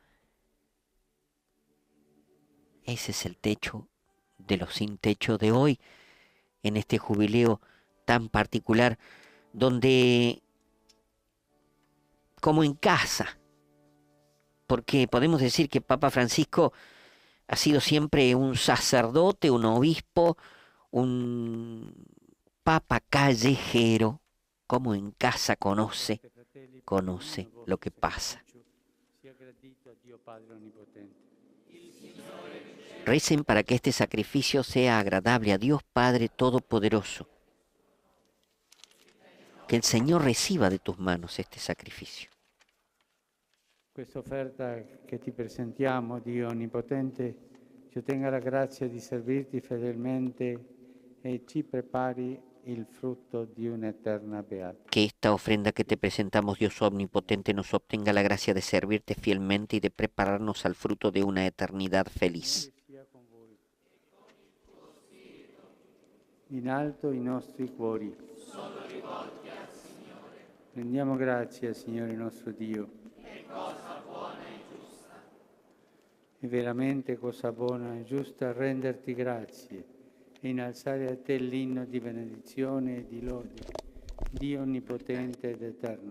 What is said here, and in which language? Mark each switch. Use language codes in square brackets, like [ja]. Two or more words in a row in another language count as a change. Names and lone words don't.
[es] Ese es el techo de los sin techo de hoy, en este jubileo tan particular, donde, como en casa, porque podemos decir que Papa Francisco ha sido siempre un sacerdote, un obispo, un papa callejero, como en casa conoce lo que pasa. Recen para que este sacrificio sea agradable a Dios Padre Todopoderoso. Que el Señor reciba de tus manos este sacrificio. [it] Questa offerta che ti presentiamo, Dio Onnipotente, ci ottenga la grazia di servirti fedelmente e ci prepari il frutto di un'eterna beata. [es] Que esta ofrenda que te presentamos, Dios omnipotente, nos obtenga la gracia de servirte fielmente y de prepararnos al fruto de una eternidad feliz. [it] In alto i nostri cuori. Rendiamo grazie al Signore nostro Dio. È cosa buona e giusta. È veramente cosa buona e giusta renderti grazie e innalzare a te l'inno di benedizione e di lode, Dio onnipotente ed eterno.